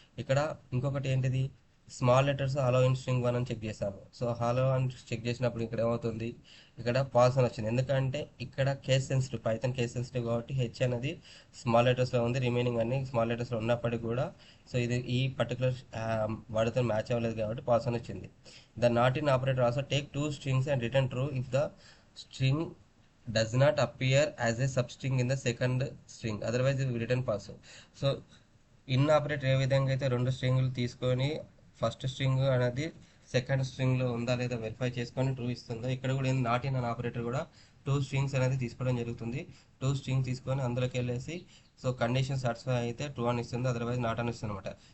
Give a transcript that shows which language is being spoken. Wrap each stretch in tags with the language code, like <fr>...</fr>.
<te>ఇక్కడ ఇంకొకటి ఏంటిది, small letters hello in string 1 అని చెక్ చేశాను. సో హలో అని చెక్ చేసినప్పుడు ఇక్కడ ఏమవుతుంది, ఇక్కడ పాస్ అని వచ్చింది. ఎందుకంటే ఇక్కడ case sensitive, Python case sensitive కాబట్టి హెచ్ అనేది స్మాల్ లెటర్స్లో ఉంది, రిమైనింగ్ అన్ని స్మాల్ లెటర్స్లో ఉన్నప్పటికీ కూడా సో ఇది ఈ పర్టికులర్ వర్డ్తో మ్యాచ్ అవ్వలేదు కాబట్టి పాస్ అని వచ్చింది.</te> <en>The not in operator also take two strings and return true if the string does not appear as a substring in the second string, otherwise it will return false.</en> <te>So in operator ఏ విధంగా అయితే 2 స్ట్రింగ్లు తీసుకొని first string అనేది second స్ట్రింగ్లో ఉందా లేదా verify చేసుకొని true ఇస్తుందో, ఇక్కడ కూడా నాట్ ఇన్ అన్ ఆపరేటర్ కూడా 2 స్ట్రింగ్స్ అనేది తీసుకోవడం జరుగుతుంది. 2 స్ట్రింగ్స్ తీసుకొని అందులోకి వెళ్ళేసి సో కండిషన్ సాటిస్ఫై అయితే ట్రూ అని ఇస్తుంది, అదర్వైజ్ నాట్ అని ఇస్తుంది అనమాట.</te>